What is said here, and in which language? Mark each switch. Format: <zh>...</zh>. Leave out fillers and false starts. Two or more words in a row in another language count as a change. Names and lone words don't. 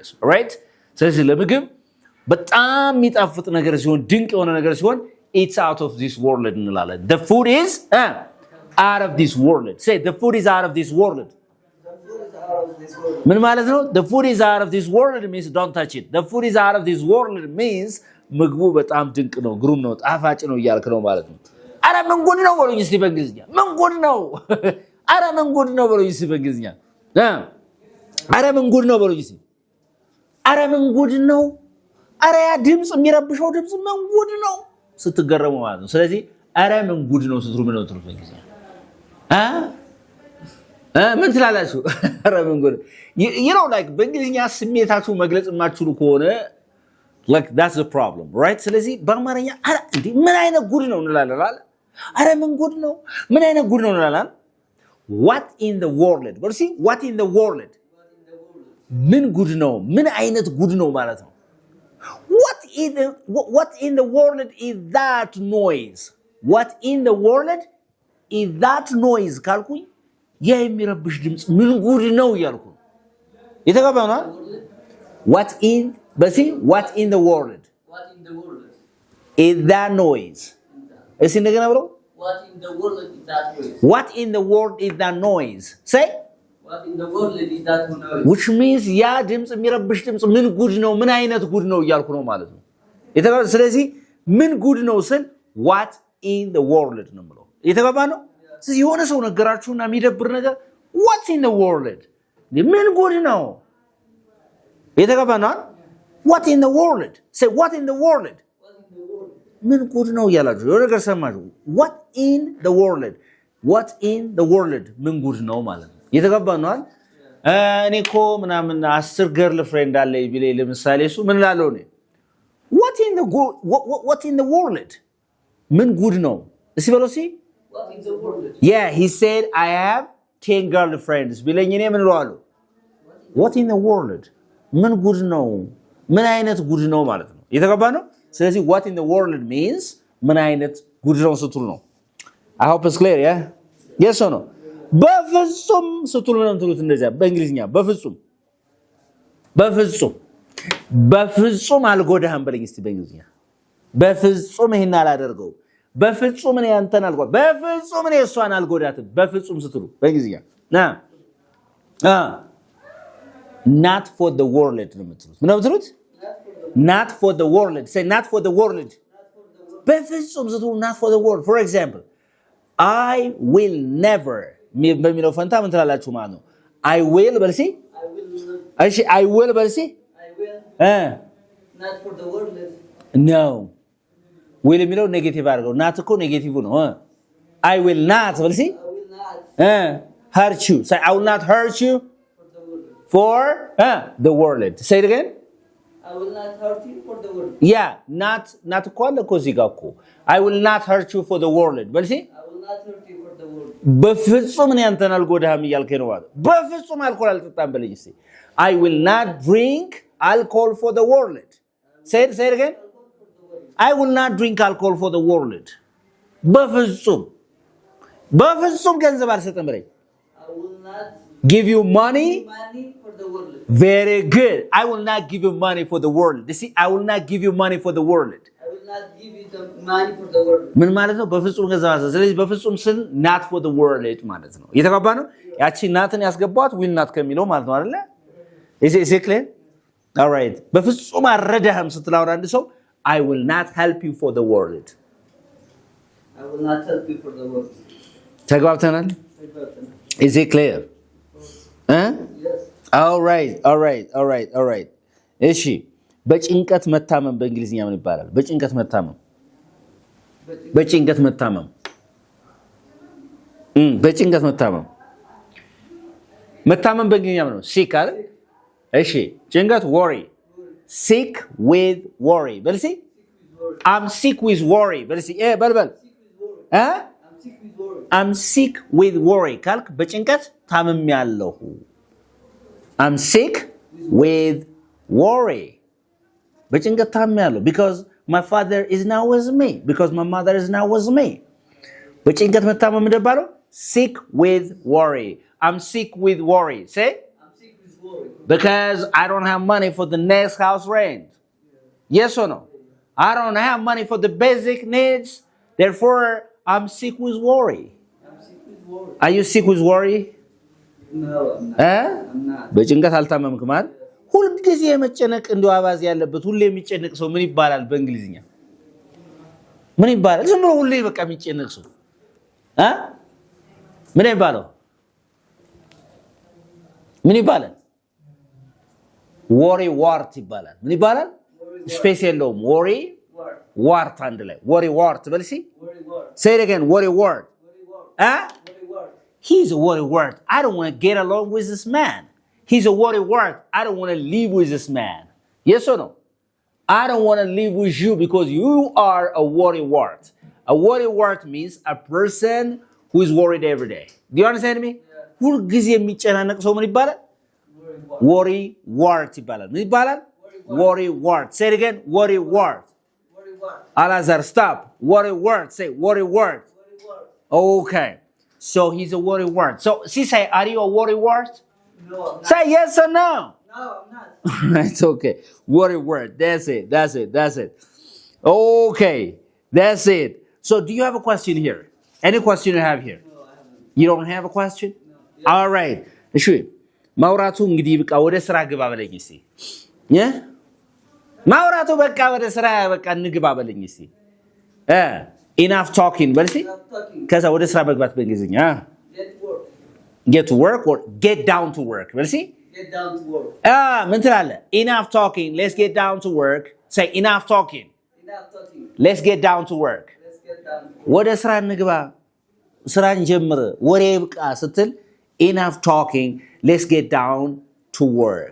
<en>Alright?</en> <am>ስለዚህ ለምግብ በጣም የሚጣፍጥ ነገር ሲሆን ድንቅ የሆነ ነገር ሲሆን</am> <en>it's out of this world</en> <am>እንላለን።</am> <en>The food is out of this world. Say the food is out of this world.</en> <am>ምን ማለት ነው?</am> <en>The food is out of this world means don't touch it. The food is out of this world means</en> <am>ምግቡ በጣም ድንቅ ነው ግሩም ነው ጣፋጭ ነው እያልክ ነው ማለት ነው። አረ ምን ጉድ ነው በሉኝ እስቲ በእንግሊዝኛ ምን ጉድ ነው? አረ ምን ጉድ ነው በሉኝ እስቲ በእንግሊዝኛ አረ ምን ጉድ ነው በሉኝ እስቲ አረ ምን ጉድ ነው? አረ ያ ድምጽ የሚረብሸው ድምጽ ምን ጉድ ነው ስትገረሙ ማለት ነው። ስለዚህ አረ ምን ጉድ ነው ስትሉ ምን ነው ትሉት በእንግሊዝኛ ምን ትላላችሁ? አረ ምን ጉድ</am> <en>you know like</en> <am>በእንግሊዝኛ ስሜታችሁ መግለጽ የማትችሉ ከሆነ</am> <en>like that's the problem, right?</en> <am>ስለዚህ በአማርኛ አረ እንዴ ምን አይነት ጉድ ነው እንላለን አይደል? አረ ምን ጉድ ነው ምን አይነት ጉድ ነው እንላለን።</am> <en>What in the world? but see what in the world?</en> <am>ምን ጉድ ነው ምን አይነት ጉድ ነው ማለት ነው።</am> <en>What in the world is that noise? What in the world is that noise</en> <am>ካልኩኝ ያ የሚረብሽ ድምጽ ምን ጉድ ነው እያልኩ የተገባው ነው።</am> <en>What in the world is that noise?</en> <am>እስኪ እንደገና ብለው</am> <en>what in the world is that noise? What in the world is that noise? Say what in the world is that noise? Which means</en> <am>ያ ድምጽ የሚረብሽ ድምጽ ምን ጉድ ነው ምን አይነት ጉድ ነው እያልኩ ነው ማለት ነው። የተገባው ስለዚህ ምን ጉድ ነው ስል</am> <en>what in the world</en> <am>ነው ብለው የተገባ ነው። ስለዚህ የሆነ ሰው ነገራችሁና የሚደብር ነገር</am> <en>what in the world</en> <am>ምን ጉድ ነው የተገባ ነው።</am> <en>What in the world? Say what in the world?</en> <am>ምን ጉድ ነው እያላችሁ የሆነ ነገር ሰማችሁ</am> <en>what in the world</en> <am>ምን ጉድ ነው ማለት ነው የተገባን ነው አይደል እኔ እኮ ምናምን 10</am> <en>girl friend</en> <am>አለኝ ቢለኝ ለምሳሌ እሱ ምን ላለው ነው</am> <en>what in the world</en> <am>ምን ጉድ ነው እስቲ በለው እስቲ</am> <en>What in the world? yeah he said I have 10 girlfriends</en> <am>ቢለኝ እኔ ምን እለዋለሁ</am> <en>what in the world</en> <am>ምን ጉድ ነው ምን አይነት ጉድ ነው ማለት ነው የተገባን ነው ስለዚህ</am> <en>what in the world means</en> <am>ምን አይነት ጉድ ነው ስትሉ ነው</am> <en>I hope it's clear yeah yes or no</en> <am>በፍጹም ስትሉ ነው እንትሉት እንደዚያ በእንግሊዝኛ በፍጹም አልጎዳህም በለኝ እስቲ በእንግሊዝኛ በፍጹም ይሄን አላደርገው በፍጹም እኔ አንተን አልጎዳ በፍጹም እኔ እሷን አልጎዳትም በፍጹም ስትሉ በእንግሊዝኛ</am> <en>not for the world</en> <am>ነው የምትሉት ምን ነው የምትሉት</am> <en>not for the world say not for the world</en> <am>በፍጹም ስትሉ</am> <en>not for the world for example I will never</en> <am>በሚለው ፈንታ ምን ትላላችሁ ማለት ነው</am> <en>I will</en> <am>በልሲ እሺ</am> <en>I will በልሲ Not for the world. no will</en> <am>የሚለው ኔጌቲቭ አድርገው not እኮ ኔጌቲቭ ነው</am> <en>I will not</en> <am>በልሲ</am> <en>I will not hurt you say I will not hurt you for the world say it again I will not hurt you for the world. yeah not</en> <am>እኮ አለ እኮ እዚህ ጋር እኮ</am> <en>I will not hurt you for the world በልሲ I will not hurt you for the world.</en> <am>በፍጹም እኔ አንተን አልጎዳህም እያልከኝ ነው ማለት በፍጹም አልኮል አልጠጣም በለኝ እስቲ</am> <en>I will not drink alcohol for the world say it again I will not drink alcohol for the world</en> <am>በፍጹም ገንዘብ አልሰጠም በለኝ</am> <en>I will not give you money for the world. very good I will not give you money for the world you see I will not give you money for the world I will not give you the money for the world.</en> <am>ምን ማለት ነው በፍጹም ገንዘብ አልሰጠም ስለዚህ በፍጹም ስል</am> <en>not for the world</en> <am>ማለት ነው እየተባባ ነው ያቺ ናትን ያስገባዋት</am> <en>will not</en> <am>ከሚለው ማለት ነው አይደለ</am> <en>is it clear all right</en> <am>በፍጹም አረዳህም ስትላው አንድ ሰው</am> <en>I will not help you for the world I will not help you for the world.</en> <am>ተግባብተናል</am> <en>is it clear Yes. all right</en> <am>እሺ በጭንቀት መታመም በእንግሊዝኛ ምን ይባላል በጭንቀት መታመም በጭንቀት መታመም በእንግሊዝኛ ምን ነው sick አይደል እሺ ጭንቀት</am> <en>worry sick with worry</en> <am>በልሲ</am> <en>I'm sick with worry</en> <am>በልሲ በልበል</am> <en>I'm sick with worry</en> <am>ካልክ በጭንቀት ታምሜያለሁ</am> <en>I'm sick with worry</en> <am>በጭንቀት ታምሜያለሁ</am> <en>because my father is now with me because my mother is now with me</en> <am>በጭንቀት መታመም እንደባለው</am> <en>sick with worry I'm sick with worry say I'm sick with worry. because I don't have money for the next house rent yes or no I don't have money for the basic needs therefore I'm sick with worry I'm sick with worry. are you sick with worry No, I'm not. I'm not.</en> <am>በጭንቀት አልታመምክም አይደል ሁሉ ጊዜ መጨነቅ እንደው አባዝ ያለበት ሁሉ የሚጨነቅ ሰው ምን ይባላል በእንግሊዝኛ ምን ይባላል ዝም ብሎ ሁሉ በቃ የሚጨነቅ ሰው ምን ይባላል worrywart ይባላል ምን ይባላል ስፔስ የለውም worrywart አንድ ላይ worrywart በልሲ</am> <en>Worrywart. say it again worrywart Worrywart. he's a worrywart I don't want to get along with this man he's a worrywart I don't want to live with this man yes or no I don't want to live with you because you are a worrywart a worrywart means a person who is worried every day do you understand me</en> <am>ሁሉ ጊዜ የሚጨናነቅ ሰው ምን ይባላል</am> <en>worrywart</en> <am>ይባላል ምን ይባላል</am> <en>worrywart say it again worrywart Worrywart. Alazar stop worrywart say worrywart Worrywart. okay so he's a worrywart so say are you a worrywart No, I'm not. say yes or no No, I'm not. it's okay worrywart that's it okay that's it so do you have a question here any question you have here No, I haven't. you don't have a question No. all right</en> <am>እሺ ማውራቱ እንግዲህ በቃ ወደ ስራ ግባ በለኝ እስቲ ማውራቱ በቃ ወደ ስራ በቃ እንግባ በለኝ እስቲ</am> <en>enough talking</en> <am>በልሲ</am> <en>Stop talking.</en> <am>ከዛ ወደ ስራ መግባት በእንግሊዝኛ</am> <en>Get work. get to work or get down to work በልሲ Get down to work.</en> <am>ምን ትላለህ</am> <en>enough talking let's get down to work say enough talking Enough talking. let's get down to work. Let's get down to work.</en> <am>ወደ ስራ እንግባ ስራን ጀምር ወሬ ይብቃ ስትል</am> <en>enough talking, let's get down to work.</en>